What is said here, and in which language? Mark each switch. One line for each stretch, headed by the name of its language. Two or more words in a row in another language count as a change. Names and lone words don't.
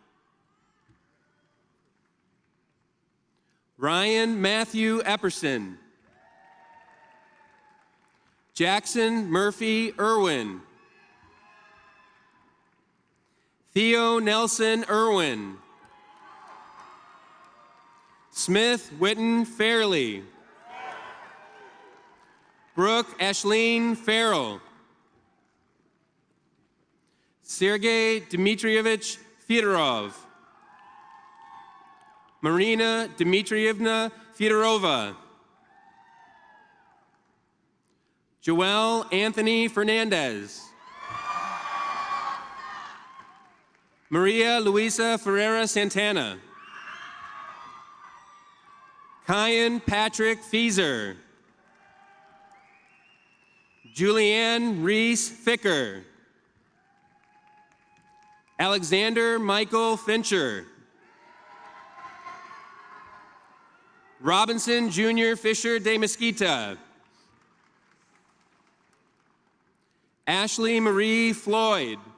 English: Ryan Matthew Epperson. Jackson Murphy Irwin. Theo Nelson Irwin. Smith Witten Fairley. Brooke Ashleen Farrell. Sergei Dmitrievich Fedorov. Marina Dmitrievna Fedorova. Joel Anthony Fernandez. Maria Luisa Ferreira Santana. Kyan Patrick Fieser. Julianne Reese Ficker. Alexander Michael Fincher. Robinson Jr. Fisher de Mesquita. Ashley Marie Floyd.